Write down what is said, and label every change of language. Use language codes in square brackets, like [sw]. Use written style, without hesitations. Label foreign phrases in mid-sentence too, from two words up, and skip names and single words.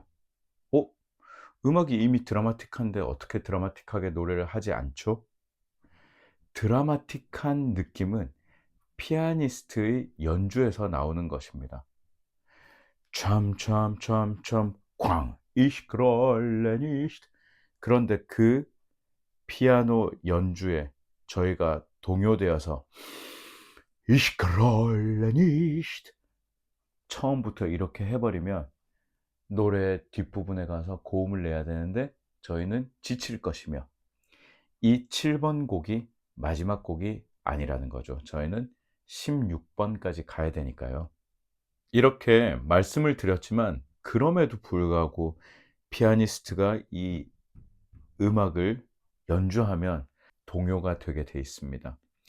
[ko] 음악이 이미 드라마틱한데 어떻게 드라마틱하게 노래를 하지 않죠? 드라마틱한 느낌은 피아니스트의 연주에서 나오는 것입니다. 참참참참 쾅 [de] ich grolle nicht. [ko] 그런데 그 피아노 연주에 저희가 동요되어서 [de] ich grolle nicht [ko] 처음부터 이렇게 해버리면 노래 뒷부분에 가서 고음을 내야 되는데 저희는 지칠 것이며 이 7번 곡이 마지막 곡이 아니라는 거죠. 저희는 16번까지 가야 되니까요. 이렇게 말씀을 드렸지만 그럼에도 불구하고 피아니스트가 이 음악을 연주하면 동요가 되게 돼 있습니다.